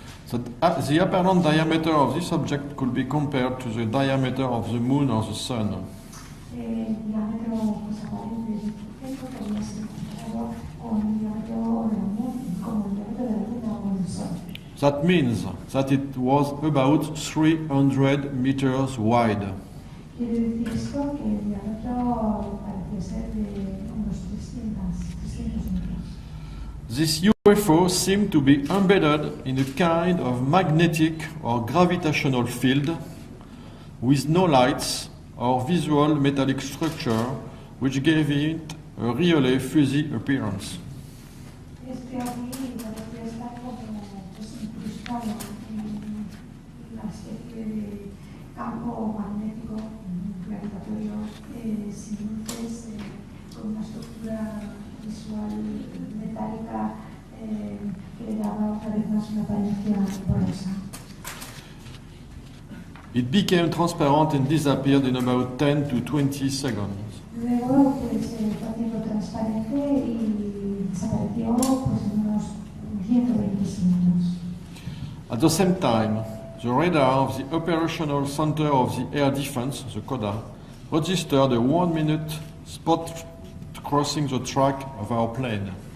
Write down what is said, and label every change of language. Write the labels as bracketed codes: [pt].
[en] The apparent diameter of this object could be compared to the diameter of the moon or the sun. [es] El diámetro pues, aparente de este objeto podría ser comparado con el diámetro de la luna, como el diámetro de la luna o del sol. [en] That means that it was about 300 meters wide. [es] Quiere decir esto que el diámetro parecía ser de unos 300 metros. [en] This UFO seemed to be embedded in a kind of magnetic or gravitational field with no lights or visual metallic structure, which gave it a really fuzzy appearance. [es] Este ovni parecía estar como pues, incrustado en una especie de campo magnético gravitatorio sin luces, con una estructura visual metálica que le daba otra vez más una apariencia porosa. [en] It became transparent and disappeared in about 10 to 20 seconds. [es] Luego pues, fue haciendo transparente y desapareció pues, en unos 120 segundos. [en] At the same time, the radar of the Operational Center of the Air Defense, the CODA, registered a 1-minute spot crossing the track of our plane.